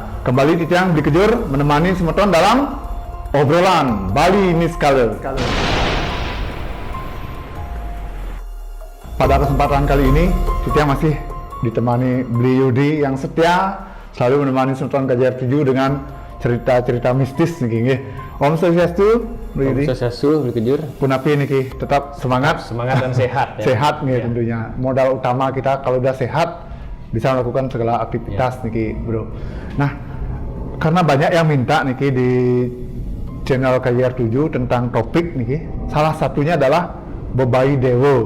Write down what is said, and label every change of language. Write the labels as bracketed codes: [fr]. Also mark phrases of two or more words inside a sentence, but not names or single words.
[id] Kembali Titiang Dikejur menemani Semeton dalam obrolan Bali Niskale. Pada kesempatan kali ini, Titiang masih ditemani Bli Yudi yang setia selalu menemani Semeton KJR 7 dengan cerita-cerita mistis nih. [sa] Om Swastiastu, Bli Yudi. Om Swastiastu, Bli Kejur. [id] Punapi nih, tetap semangat Dan sehat. Ya. Sehat nih tentunya. Modal utama kita kalau udah sehat bisa melakukan segala aktivitas nih bro. Nah, karena banyak yang minta nih di channel KJR 7 tentang topik nih, salah satunya adalah Bobai Dewo.